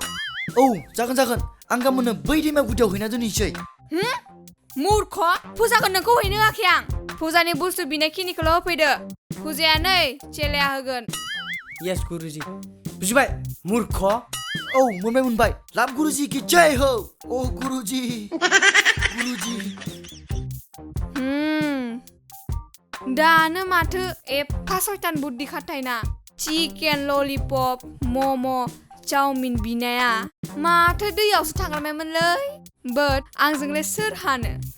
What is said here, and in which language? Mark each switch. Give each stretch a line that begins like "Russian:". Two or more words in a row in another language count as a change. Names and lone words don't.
Bodo: औ जागोन आं गाबोननो बै दैमा गुदियाव हैना दोनहैसै मुर्ख फुजाखौ नोंखौ हैनो होआखै आं फुजानि बुस्थु बिनायखिनिखौल' होफैदो फुजाया नै चेलाया होगोन Yes गुरुजी. बुजिबाय मूर्ख. औ मोनबाय लाभ
Hindi: गुरुजी की जय हो
Bodo: ओ गुरुजी दानो माथो एफा सयतान बुद्धि खाथायना चिकेन ललिपप मम' चाउमिन बिनाया माथो दैयावसो थांगारबायमोनलै बाट आंजोंलाय सोर हानो